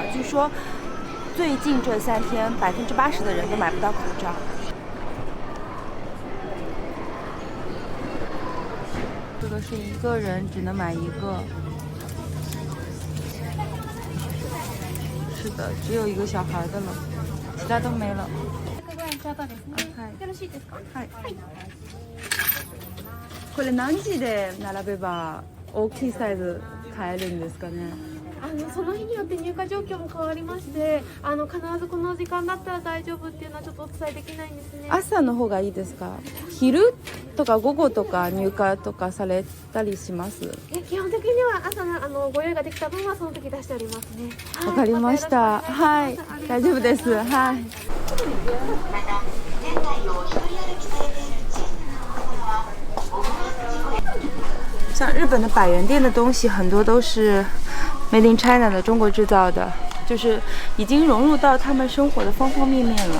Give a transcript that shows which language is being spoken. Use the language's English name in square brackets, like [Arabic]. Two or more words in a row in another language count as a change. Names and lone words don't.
[Chinese] 据说最近这3天80%的人都买不到口罩。这个是一个人只能买1个。是的，只有1个小孩的了，其他都没了。 [Japanese] これ何時で並べば大きいサイズ買えるんですかね。その日によって入荷状況も変わりまして、必ずこの時間だったら大丈夫っていうのはちょっとお伝えできないんですね。朝の方がいいですか？昼とか午後とか入荷とかされたりします？基本的には朝ご用意ができた分はその時出しておりますね。わかりました。はい、大丈夫です。はい。 [Chinese] 像日本的百元店的东西很多都是 [English] Made in China [Chinese] 的中国制造的，就是已经融入到他们生活的方方面面了。